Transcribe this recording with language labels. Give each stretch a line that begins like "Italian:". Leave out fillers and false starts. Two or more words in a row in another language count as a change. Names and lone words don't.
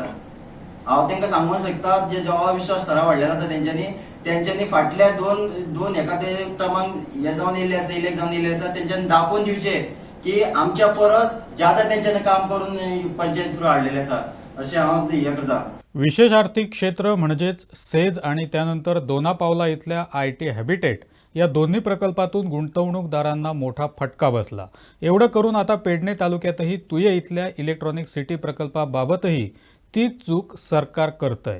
Konkani: हांव तांकां सांगूंक शकता जे जो अविश्वास ठराव हाडलेलो आसा तेंच्यांनी फाटल्या दोन एखादे टर्माक हे जावन येयल्ले आसा, इलेक्ट जावन येयल्ले आसा, तेंच्यांनी दाखोवन दिवचे की आमच्या परस ज्यादा तेंच्यांनी काम करून पंचायत थ्रू हाडलेले आसा अशें हांव हे करता।
Marathi: विशेष आर्थिक क्षेत्र म्हणजेच सेज आणि त्यानंतर दोनापावला इथल्या IT हॅबिटेट या दोन्ही प्रकल्पातून गुंतवणूकदारांना मोठा फटका बसला। एवढं करून आता पेडणे तालुक्यातही तुये इथल्या इलेक्ट्रॉनिक सिटी प्रकल्पाबाबतही तीच चूक सरकार करतंय।